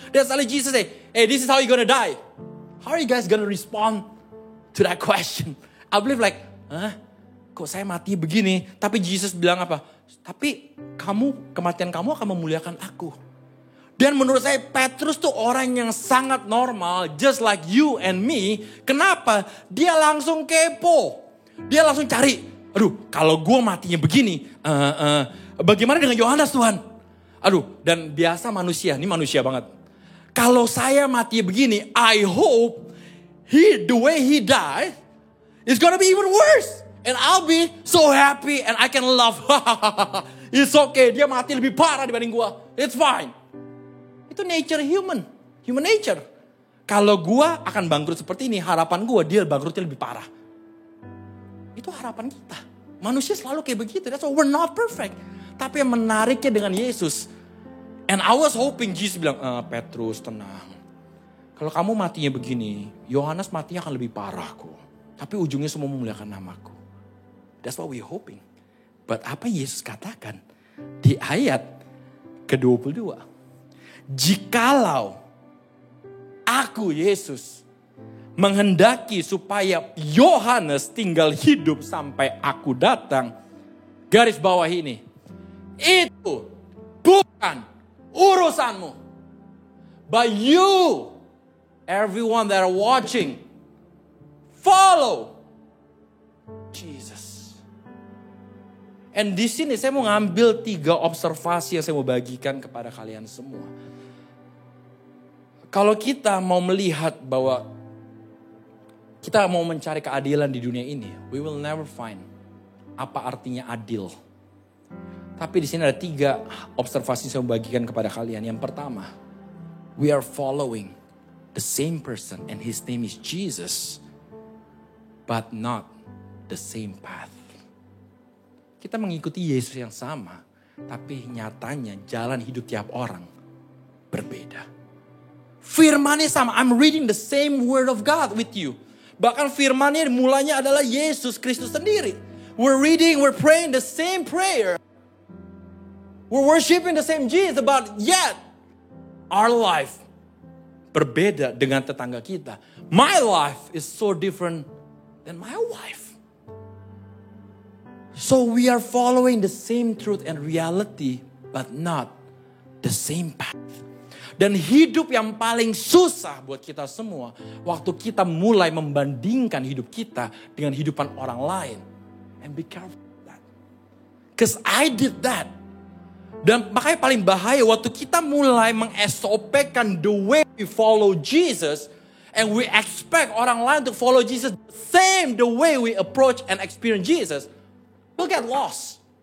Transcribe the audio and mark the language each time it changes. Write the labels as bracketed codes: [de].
[en] Dan suddenly Jesus say, hey, this is how you're gonna die. How are you guys gonna respond to that question? I believe like, [id] kok saya mati begini? Tapi Jesus bilang apa? Tapi kematian kamu akan memuliakan aku. Dan menurut saya Petrus tuh orang yang sangat normal, [en] just like you and me. [id] Kenapa? Dia langsung kepo. Dia langsung cari, aduh kalau gue matinya begini, bagaimana dengan Yohanes Tuhan? Aduh, dan biasa manusia, ini manusia banget. Kalau saya mati begini, [en] I hope the way he died is gonna be even worse. And I'll be so happy and I can laugh. It's okay, [id] dia mati lebih parah dibanding gue. [en] It's fine. [id] Itu nature [en] human nature. [id] Kalau gue akan bangkrut seperti ini, harapan gue dia bangkrutnya lebih parah. Itu harapan kita. Manusia selalu kayak begitu. [en] That's why we're not perfect. [id] Tapi yang menariknya dengan Yesus, [en] and I was hoping [id] Jesus bilang, Petrus tenang. Kalau kamu matinya begini, Yohanes matinya akan lebih parah kok. Tapi ujungnya semua memuliakan namaku. [en] That's what we're hoping. [id] But apa Yesus katakan di ayat ke-22? Jikalau aku Yesus menghendaki supaya Yohanes tinggal hidup sampai aku datang, garis bawah ini, itu bukan urusanmu. [en] But you, everyone that are watching, follow Jesus. [id] And di sini saya mau ngambil 3 observasi yang saya mau bagikan kepada kalian semua. Kalau kita mau melihat bahwa kita mau mencari keadilan di dunia ini, [en] we will never find [id] apa artinya adil. Tapi di sini ada 3 observasi yang saya mau bagikan kepada kalian. Yang pertama, [en] we are following the same person and his name is Jesus, but not the same path. [id] Kita mengikuti Yesus yang sama, tapi nyatanya jalan hidup tiap orang berbeda. Firmannya sama, [en] I'm reading the same word of God with you. [id] Bahkan firmannya mulanya adalah Yesus Kristus sendiri. [en] We're reading, we're praying the same prayer. We're worshiping the same Jesus, but yet our life [id] berbeda dengan tetangga kita. [en] My life is so different than my wife. So we are following the same truth and reality, but not the same path. [id] Dan hidup yang paling susah buat kita semua, waktu kita mulai membandingkan hidup kita dengan hidupan orang lain. [en] And be careful with that. Because I did that. [id] Dan makanya paling bahaya waktu kita mulai meng-SOP-kan [en] the way we follow Jesus, and we expect [id] orang lain [en] to follow Jesus the way we approach and experience Jesus, we'll get lost.